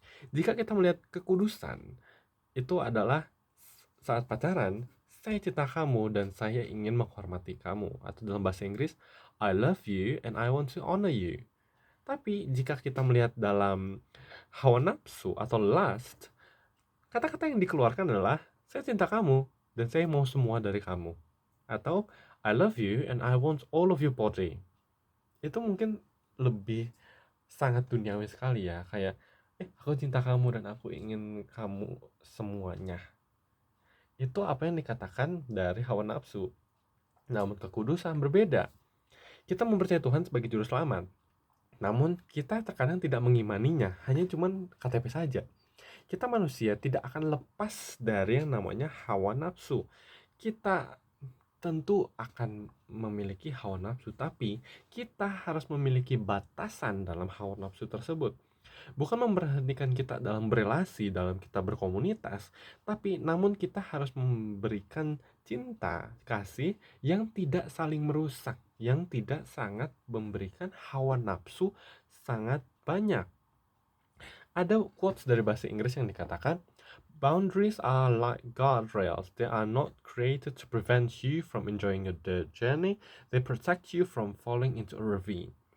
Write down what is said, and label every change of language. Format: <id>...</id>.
<id>Jika kita melihat kekudusan, itu adalah saat pacaran, saya cinta kamu dan saya ingin menghormati kamu. Atau dalam bahasa Inggris,</id> <en>I love you and I want to honor you.</en> <id>Tapi jika kita melihat dalam hawa nafsu atau</id> <en>lust,</en> <id>kata-kata yang dikeluarkan adalah saya cinta kamu dan saya mau semua dari kamu.</id> <en>Atau I love you and I want all of your body.</en> <id>Itu mungkin lebih sangat duniawi sekali ya, kayak aku cinta kamu dan aku ingin kamu semuanya. Itu apa yang dikatakan dari hawa nafsu. Namun kekudusan berbeda. Kita mempercayai Tuhan sebagai juru selamat, namun kita terkadang tidak mengimaninya, hanya cuman KTP saja. Kita manusia tidak akan lepas dari yang namanya hawa nafsu. Kita tentu akan memiliki hawa nafsu, tapi kita harus memiliki batasan dalam hawa nafsu tersebut. Bukan memberhentikan kita dalam berelasi, dalam kita berkomunitas, tapi namun kita harus memberikan cinta, kasih yang tidak saling merusak, yang tidak sangat memberikan hawa nafsu sangat banyak. Ada quotes dari bahasa Inggris yang dikatakan,</id> <en>boundaries are like guardrails. They are not created to prevent you from enjoying the journey. They protect you from falling into a ravine.</en>